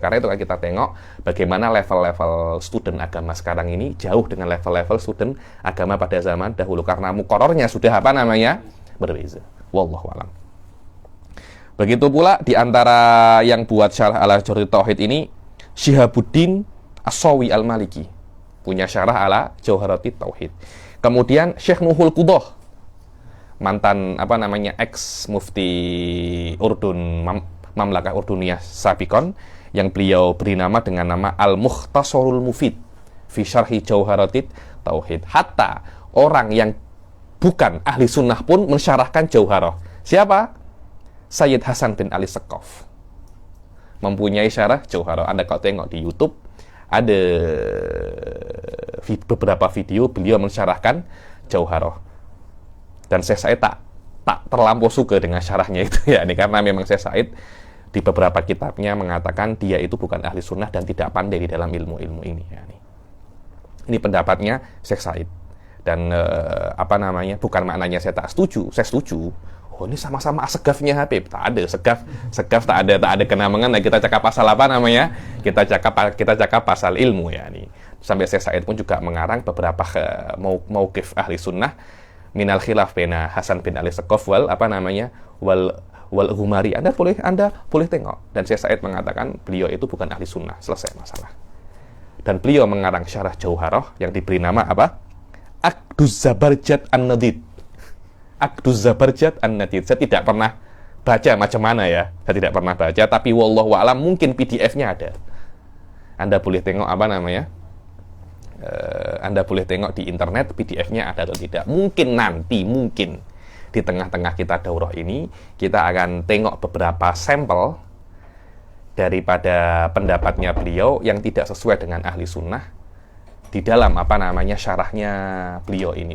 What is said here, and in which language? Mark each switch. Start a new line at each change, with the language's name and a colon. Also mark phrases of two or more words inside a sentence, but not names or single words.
Malay: Karena itu kan kita tengok bagaimana level-level student agama sekarang ini jauh dengan level-level student agama pada zaman dahulu, karena muqarrarnya sudah berbeza.
Arabic: والله أعلم.
Malay: Begitu pula di antara yang buat syarah ala Jawharatut Tauhid ini Syihabuddin As-Sawi Al-Maliki, punya syarah ala Jawharatut Tauhid. Kemudian Syekh Nuhul Qudah, mantan ex mufti Urdun,
Arabic: مملكة أردنية سابقا,
Malay: yang beliau beri nama dengan nama Al-Mukhtasarul Mufid fi Syarhi Jawharatut Tauhid. Hatta orang yang bukan ahli sunnah pun mensyarahkan Jauharah. Siapa? Sayyid Hasan bin Ali Seqaf mempunyai syarah Jauharah. Anda kalau tengok di YouTube ada beberapa video beliau mensyarahkan Jauharah. Dan Syekh Said tak terlampau suka dengan syarahnya itu ya, ini karena memang Syekh Said di beberapa kitabnya mengatakan dia itu bukan ahli sunnah dan tidak pandai di dalam ilmu-ilmu ini ya. Ini pendapatnya Syekh Said. Dan bukan maknanya saya tak setuju, saya setuju. Oh, ini sama-sama segafnya Habib. Tak ada segaf tak ada kenamengan. Nah, kita cakap pasal Kita cakap pasal ilmu ya nih. Sampai Syekh Said pun juga mengarang beberapa mauqif ahli sunnah minal khilaf baina Hasan bin Ali Seqaf wal Humari. Anda boleh tengok. Dan Syekh Said mengatakan beliau itu bukan ahli sunnah, selesai masalah. Dan beliau mengarang syarah Jauharah yang diberi nama apa? Aqduz Zabarjat An-Nadid. Aqduz Zabarjat An-Nadid. Saya tidak pernah baca macam mana ya. Saya tidak pernah baca, tapi
Arabic: والله أعلم
Malay: mungkin PDF-nya ada. Anda boleh tengok Anda boleh tengok di internet PDF-nya ada atau tidak. Mungkin di tengah-tengah kita daurah ini kita akan tengok beberapa sampel daripada pendapatnya beliau yang tidak sesuai dengan ahli sunnah di dalam syarahnya beliau ini.